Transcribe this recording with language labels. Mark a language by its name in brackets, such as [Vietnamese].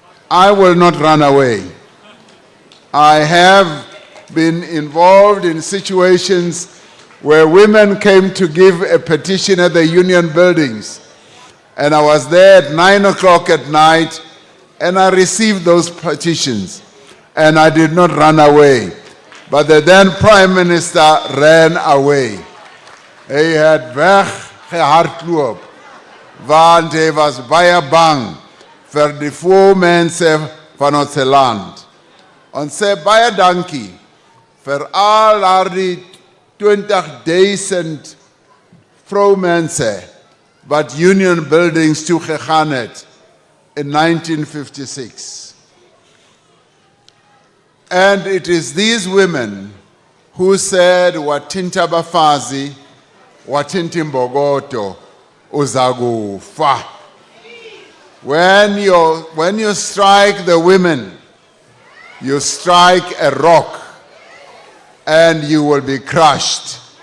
[English] I will not run away. I have been involved in situations where women came to give a petition at the union buildings, and I was there at 9 o'clock at night, and I received those petitions, and I did not run away. But the then Prime Minister ran away. [Afrikaans] Hy het weggehardloop, want hy was baie bang vir die voormense van ons land. Ons sê baie dankie vir al die 20,000 vroumense wat union buildings toegegaan het in 1956. [English] And it is these women who said, [Zulu] Watinta Bafazi, Watinti Mbogoto, Uzagufa. [English] When you strike the women, you strike a rock and you will be crushed.